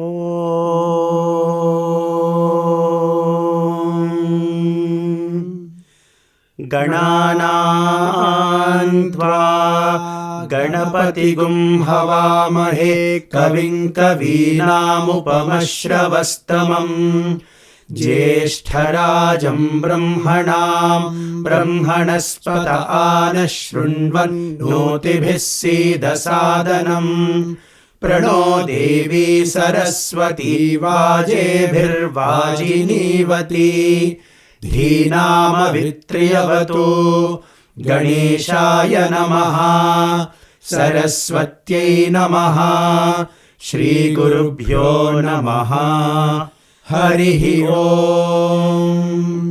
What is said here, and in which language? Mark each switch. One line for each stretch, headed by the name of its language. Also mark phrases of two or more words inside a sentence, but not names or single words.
Sanskrit: गणानान्त्वा गणपतिगुं हवामहे कविं कवीनामुपमश्रवस्तमं ज्येष्ठराजं ब्रह्मणां ब्रह्मणस्पत आनशृण्वन्नोतिभिः सीदसादनम् प्रणो देवी सरस्वती वाजेभिर्वाजिनीवती धीनामवित्र्यवतु गणेशाय नमः सरस्वत्यै नमः श्रीगुरुभ्यो नमः हरिः ओम्.